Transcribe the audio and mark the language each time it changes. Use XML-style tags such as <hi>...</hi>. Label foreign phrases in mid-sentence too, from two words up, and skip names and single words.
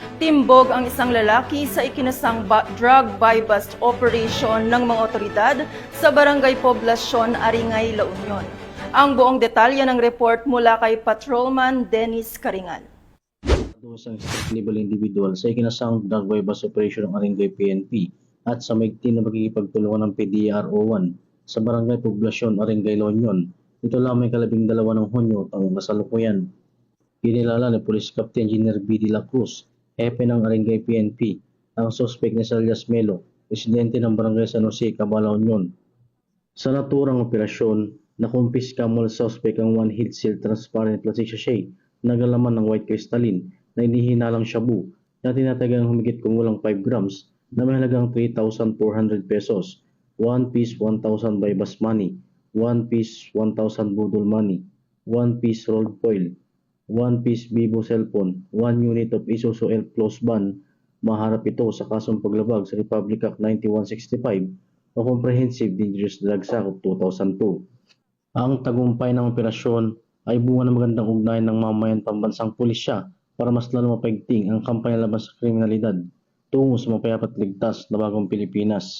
<tl>Timbog ang isang lalaki sa ikinasang drug</tl> <en>buy-bust operation</en> <tl>ng mga otoridad sa Barangay Poblasyon, Aringay, La Union. Ang buong detalye ng report mula kay Patrolman Dennis Caringan. Isang</tl> <en>street-level individual</en> <tl>sa ikinasang drug</tl> <en>buy-bust operation</en> <tl>ng Aringay PNP at sa maigting na magkikipagtulungan ng PDRO1 sa Barangay Poblasyon, Aringay, La Union. Ito lamang 12 ng Hunyo taong kasalukuyan. Kinilala ni Police Captain Engineer B. De La Cruz, hepe ng Aringay PNP, ang suspect na Elias Melo, residente ng Barangay San Jose, Cabala, Union. Sa naturang operasyon, nakumpiska mula sa suspect ang 1</tl> <en>heat seal transparent plastic sachet</en> <tl>na nagalaman ng</tl> <en>white crystalline</en> <tl>na inihinalang shabu na tinatagang humigit kumulang 5 grams na may halagang 3,400 pesos,</tl> <en>1 piece 1,000 buy-bust money, 1 piece 1,000 budol money, 1 piece rolled foil, 1 piece Vivo cellphone, 1 unit of Isuzu L close ban.</en> <tl>Maharap ito sa kasong paglabag sa Republic Act 9165 o Comprehensive Dangerous Drugs Act of 2002. Ang tagumpay ng operasyon ay bunga ng magandang ugnayan ng mamayan pambansang pulisya para mas lalo mapaigting ang kampanya laban sa kriminalidad tungo sa mapayapat ligtas na bagong Pilipinas.</tl>